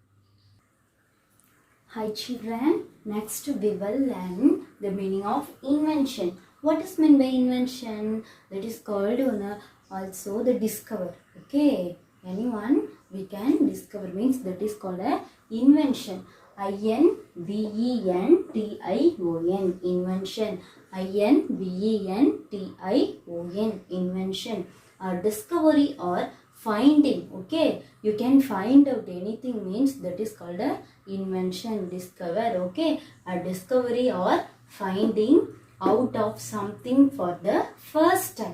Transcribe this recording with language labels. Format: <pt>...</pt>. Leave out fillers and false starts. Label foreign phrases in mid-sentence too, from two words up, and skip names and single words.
<en>Hi children, next we will learn the meaning of invention. What is meant by invention? That is called also the discover. Okay, anyone we can discover means that is called a invention. I-N-V-E-N-T-I-O-N. Invention. invention. Invention. Discovery or finding. Okay, you can find out anything means that is called a invention. Discover. Okay, a discovery or finding out of something for the first time.</en>